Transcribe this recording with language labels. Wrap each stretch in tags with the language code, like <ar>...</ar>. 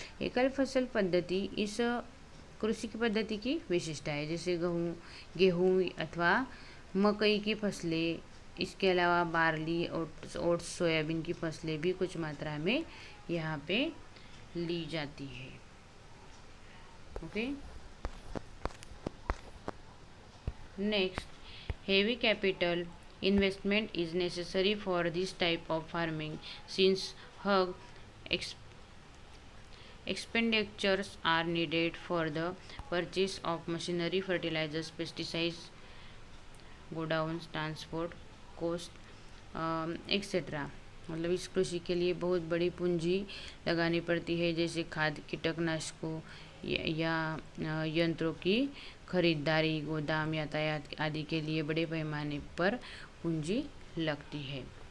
<hi>एकल फसल पद्धति इस कृषि की पद्धति की विशिष्टता है, जैसे गेहूँ अथवा मकई की फसलें, इसके अलावा बार्ली, ओट्स, सोयाबीन की फसलें भी कुछ मात्रा में यहाँ पे ली जाती है।</hi> <en>Okay, next, heavy capital investment is necessary for this type of farming since hug expenditures are needed for the purchase of machinery, fertilizers, pesticides, godowns, transport cost, etc.</en> <hi>मतलब इस कृषि के लिए बहुत बड़ी पूंजी लगानी पड़ती है, जैसे खाद, कीटनाशकों या यंत्रों की खरीदारी, गोदाम, यातायात आदि के लिए बड़े पैमाने पर पूंजी लगती है।</hi>